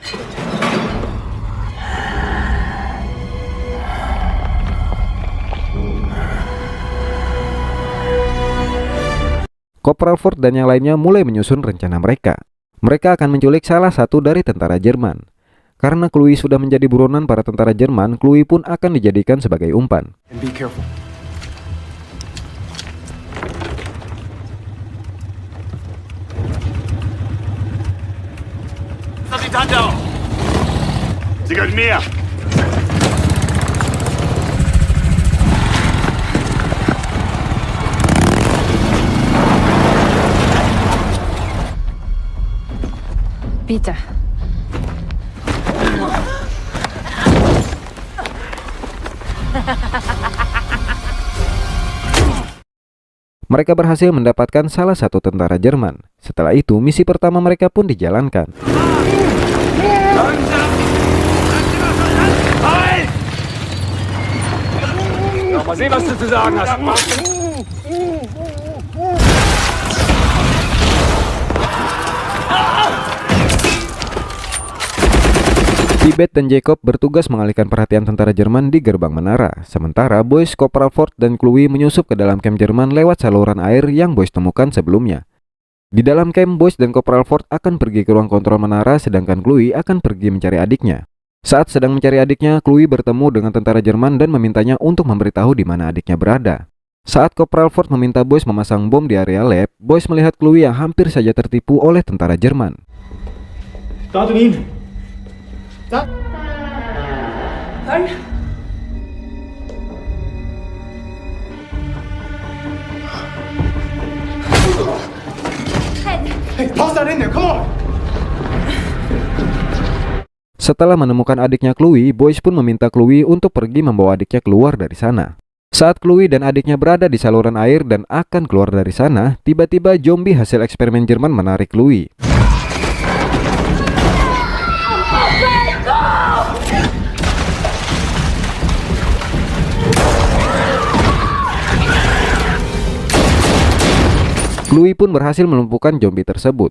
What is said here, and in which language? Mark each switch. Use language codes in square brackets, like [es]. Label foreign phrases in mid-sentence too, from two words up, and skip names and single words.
[id] Kopral Ford dan yang lainnya mulai menyusun rencana mereka. Mereka akan menculik salah satu dari tentara Jerman. Karena Chloe sudah menjadi buronan para tentara Jerman, Chloe pun akan dijadikan sebagai umpan. [en] And be careful. [de] Sie gehört mir! Bitte. [id] Mereka berhasil mendapatkan salah satu tentara Jerman. Setelah itu, misi pertama mereka pun dijalankan. [de] Mal sehen, was du zu sagen hast. [id] Tibet dan Jacob bertugas mengalihkan perhatian tentara Jerman di gerbang menara. Sementara Boyce, Kopral Ford, dan Chloe menyusup ke dalam camp Jerman lewat saluran air yang Boyce temukan sebelumnya. Di dalam camp, Boyce dan Kopral Ford akan pergi ke ruang kontrol menara, sedangkan Chloe akan pergi mencari adiknya. Saat sedang mencari adiknya, Chloe bertemu dengan tentara Jerman dan memintanya untuk memberitahu di mana adiknya berada. Saat Kopral Ford meminta Boyce memasang bom di area lab, Boyce melihat Chloe yang hampir saja tertipu oleh tentara Jerman. [en] Hey, toss that in there, come on! [id] Setelah menemukan adiknya Chloe, Boyce pun meminta Chloe untuk pergi membawa adiknya keluar dari sana. Saat Chloe dan adiknya berada di saluran air dan akan keluar dari sana, tiba-tiba zombie hasil eksperimen Jerman menarik Chloe. Chloe pun berhasil melumpuhkan zombie tersebut.